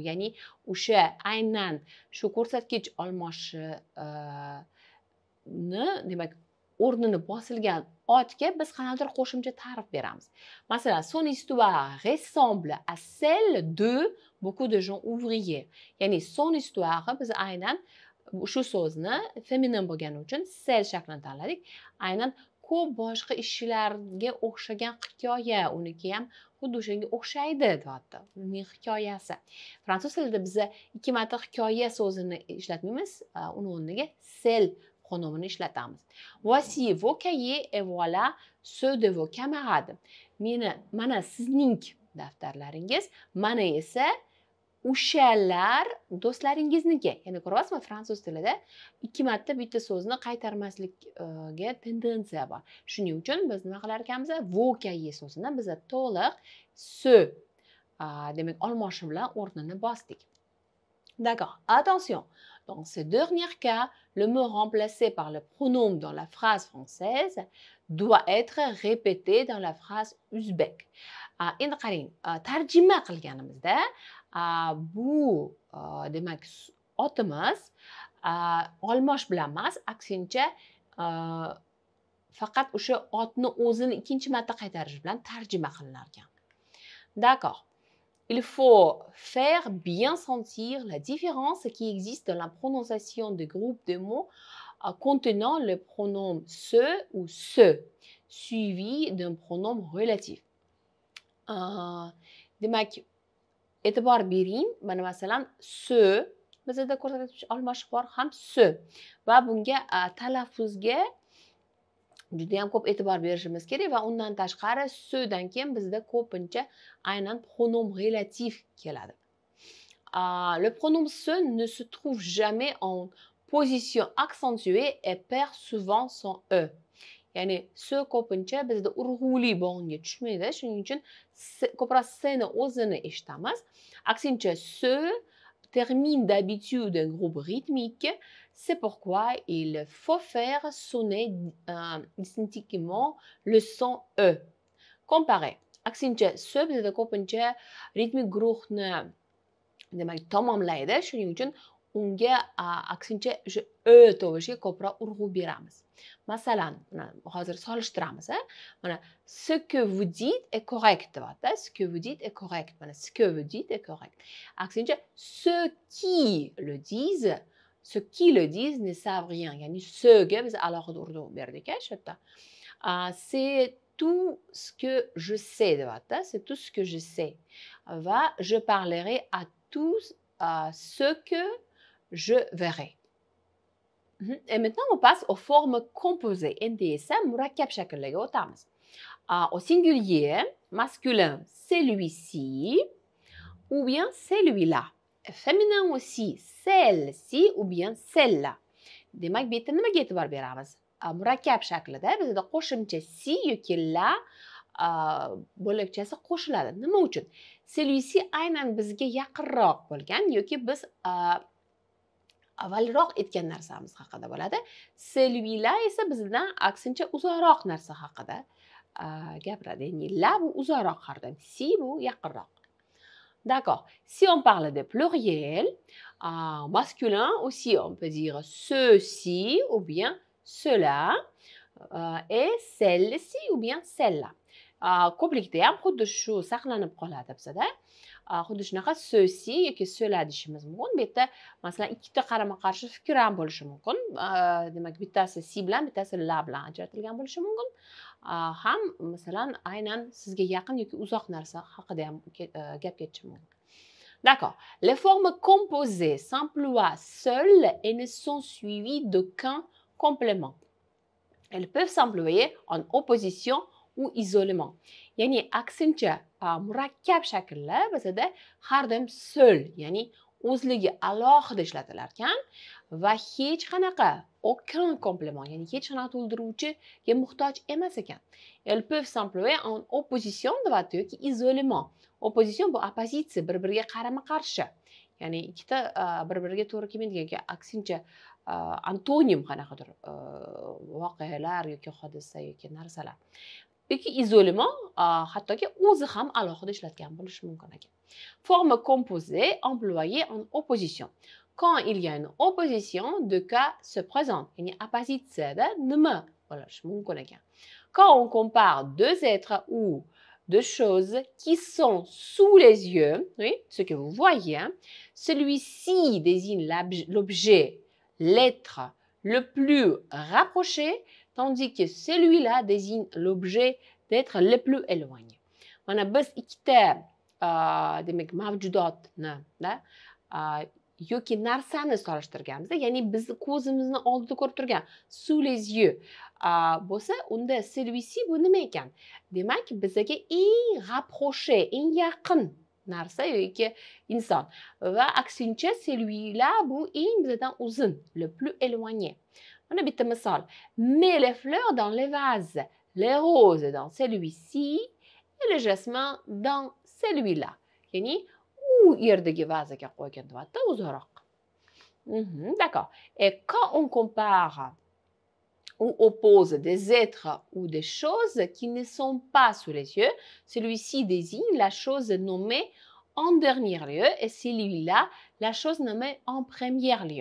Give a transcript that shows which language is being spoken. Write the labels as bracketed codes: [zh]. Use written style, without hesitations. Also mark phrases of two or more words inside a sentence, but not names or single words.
[uz] Ya'ni o'sha aynan shu ko'rsatkich almoshi demak o'rnini bosilgan otga biz qanaqadir qo'shimcha ta'rif beramiz. Masalan, [fr] son histoire ressemble à celle de beaucoup de gens ouvriers. [uz] Ya'ni [fr] son histoire [uz] biz aynan shu so'zni feminin bo'lgani uchun cell shaklini tanladik. Aynan ko'p boshqa ishchilarga o'xshagan hikoya, uniki ham xuddi o'shanga o'xshaydi deyapti. Uning hikoyasi. Fransuz tilida biz ikki marta hikoya so'zini ishlatmaymiz, uni o'rniga cell pronomini ishlatamiz. [fr] Voici vos cahiers et voilà ceux de vos camarades. [uz] Mana sizning daftarlaringiz, mana esa o'shalar do'stlaringizniki. Ya'ni ko'ryapsizmi, fransuz tilida ikki marta bitta so'zni qaytarmaslikka tendensiya bor. Shuning uchun biz nima qilar ekanmiz? [fr] Vos cahiers [uz] so'zini biz to'liq ce demak olmoshi bilan o'rnini bosdik. [fr] D'accord. Attention. Dans ce dernier cas, le mot remplacé par le pronom dans la phrase française doit être répété dans la phrase ouzbek. [uz] Endi qarang, tarjima qilganimizda bu demak otimiz olmosh bilan emas, aksincha faqat o'sha otni o'zini ikkinchi marta qaytarish bilan tarjima qilinar ekan. [fr] D'accord. Il faut faire bien sentir la différence qui existe dans la prononciation des groupes de mots contenant le pronom ce ou ce, suivi d'un pronom relatif. [uz] Demak, e'tibor bering, mana masalan ce bizda ko'rsatuvchi almashiq bor ham ce va bunga talaffuzga juda ham ko'p e'tibor berishimiz kerak va undan tashqari ce-dan keyin bizda ko'pincha aynan [fr] pronom relatif [uz] keladi. [fr] Le pronom ce ne se trouve jamais en position accentuée et perd souvent son e. [uz] Ya'ni ce ko'pincha bizda urg'uli bo'g'inga tushmaydi. Shuning uchun ko'proq c'ni o'zini eshitamiz. [fr] Aksincha ce termine d'habitude un groupe rythmique. C'est pourquoi il faut faire sonner distinctement le son E. [uz] Comparé. Aksincha, ce bizda ko'pincha ritmik guruhni demak tamomlaydi. Shuning uchun unga aksincha o'sha E tovushiga ko'proq urg'u beramiz. Masalan, hozir solishtiramiz. [fr] Mana ce que vous dites est correct deyapti. Ce que vous dites est correct. Mana ce que vous dites est correct. Aksincha, ceux qui le disent ne savent rien. [uz] Ya'ni ce-ga biz alohida urg'u berdik shu yerda. [fr] C'est tout ce que je sais deyapti. C'est tout ce que je sais. Va, je parlerai à tous ce que je verrai. Et maintenant, on passe aux formes composées. [uz] Endi esa murakkab shakllarga o'tamiz. [fr] Au singulier, masculin, celui-ci ou bien celui-là. Féminin aussi, celle-ci ou bien celle-là. [uz] Demak, bu yerda nimaga e'tibor beramiz? Murakkab shaklida bizda qo'shimcha si yoki la bo'lakchasi qo'shiladi. Nima uchun? Celui-ci aynan bizga yaqinroq bo'lgan yoki biz avvalroq aytgan narsamiz haqida bo'ladi. Celui-là esa bizdan aksincha uzoqroq narsa haqida gapiradi. Ya'ni la bu uzoqroq hardam, si bu yaqinroq. [fr] D'accord. Si on parle de pluriel, masculin aussi, on peut dire ceux-ci ou bien ceux-là, et celle-ci ou bien celle-là. [uz] Ko'plikda ham xuddi shu saqlanib qoladi bizda. Xuddi shunaqa ceux-ci yoki ceux-là deyishimiz mumkin. Bu yerda masalan ikkita qarama-qarshi fikr ham bo'lishi mumkin. Demak, bittasi si bilan, bittasi la bilan ajratilgan bo'lishi mumkin. Ham masalan aynan sizga yaqin yoki uzoq narsa haqida ham gap ketishi mumkin. [fr] D'accord. Les formes composées s'emploient seules et ne sont suivies d'aucun complément. Elles peuvent s'employer en opposition ou isolement. [uz] Ya'ni aksincha murakkab shakllar bizda har doim seul, ya'ni o'zligi alohida ishlatilar ekan va hech qanaqa [fr] aucun complément, [uz] ya'ni hech qanaqa to'ldiruvchiga muhtoj emas ekan. [fr] Elles peuvent s'employer en opposition deyapti yoki isolement. [uz] Opposition bu oppozitsiya, bir-biriga qarama-qarshi. Ya'ni ikkita bir-biriga to'g'ri kelmaydigan yoki aksincha antonim qanaqadir voqealar yoki hodisa yoki narsalar. Yoki isolement hattoki o'zi ham alohida ishlatgan bo'lishi mumkin ekan. [fr] Forme composée employée en opposition. Quand il y a une opposition, deux cas se présentent. [uz] Ya'ni oppositsiyada nima bo'lishi mumkin ekan. [fr] Quand on compare deux êtres ou deux choses qui sont sous les yeux, oui, ce que vous voyez, hein, celui-ci désigne l'objet, l'être le plus rapproché, tandis que celui-là désigne l'objet d'être le plus éloigné. [uz] Mana biz ikkita demak mavjudotni yoki narsani solishtirganmiz, ya'ni bizni ko'zimizni oldida ko'rib turgan [fr] sous les yeux [uz] bo'lsa, unda celui-ci bu nima ekan? Demak, bizga eng rapproché, eng yaqin narsa yoki inson va aksincha celui-là bu eng bizdan uzun, [fr] le plus éloigné. [uz] Mana bitta misol. [fr] Mets les fleurs dans les vases, les roses dans celui-ci et le jasmin dans celui-là. [uz] Ya'ni u yerdagi vazaga qo'ygan deyapti, uzoqroq. [fr] D'accord. Et quand on compare ou oppose des êtres ou des choses qui ne sont pas sous les yeux, celui-ci désigne la chose nommée en dernier lieu et celui-là la chose nommée en premier lieu.